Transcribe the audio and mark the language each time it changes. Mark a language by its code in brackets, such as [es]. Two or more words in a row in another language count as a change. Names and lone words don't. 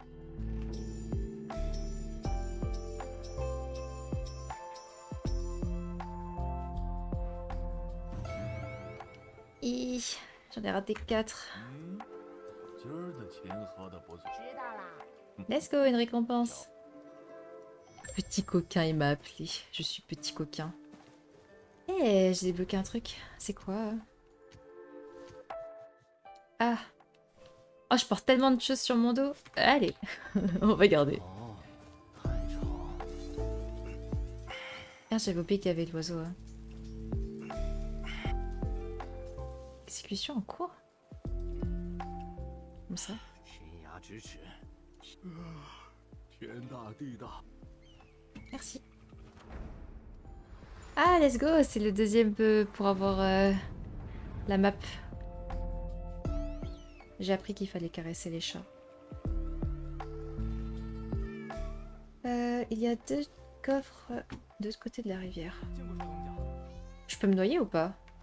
[fr] J'en ai raté 4. [zh] 今儿的钱喝的不错。知道啦。 [en] Let's go, [fr] une récompense. Petit coquin, il m'a appelé. Je suis petit coquin. Eh, j'ai débloqué un truc. C'est quoi? Ah. Oh, je porte tellement de choses sur mon dos. Allez, on va garder. [zh] 哦，太吵。 [fr] Ah, j'avais oublié qu'il y avait l'oiseau. Hein. Exécution en cours? Comme ça? [zh] 天涯咫尺，天大地大。 [fr] Merci. [en] Ah, let's go. [fr] C'est le deuxième pour avoir la map. J'ai appris qu'il fallait caresser les chats. Il y a 2 coffres de ce côté de la rivière. Je peux me noyer ou pas?